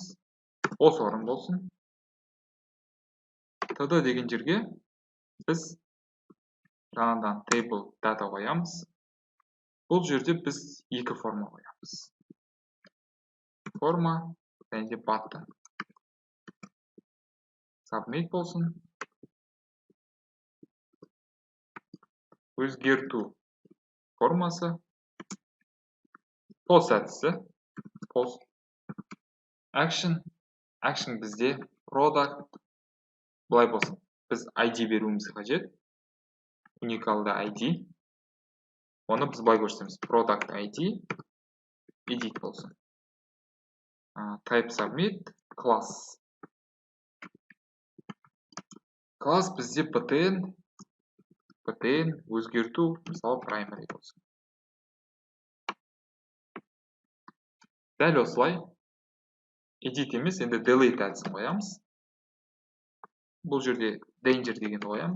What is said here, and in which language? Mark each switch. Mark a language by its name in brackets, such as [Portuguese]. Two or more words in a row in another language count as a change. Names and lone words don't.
[Kazakh] Осы орын болсын. td деген жерге біз жаңадан [English] table data [Kazakh] қоямыз. Бұл жерде біз екі форма қоямыз. Форма және де button. Submit болсын. Өзгерту формасы. Post әдісі. Post. [English] Action. Action бізде product. [Kazakh] Бұлай болсын. Біз ID беруіміз қажет. Уникалды ID. Оны біз былай көрсетеміз. [English] Product ID. Edit болсын. Type submit. Class. [Kazakh] Class бізде btn. btn өзгерту. Мысалы primary болсын. Дәл осылай. Edit емес, енді delete әдісін қоямыз. Бұл жерде danger деген қоямыз.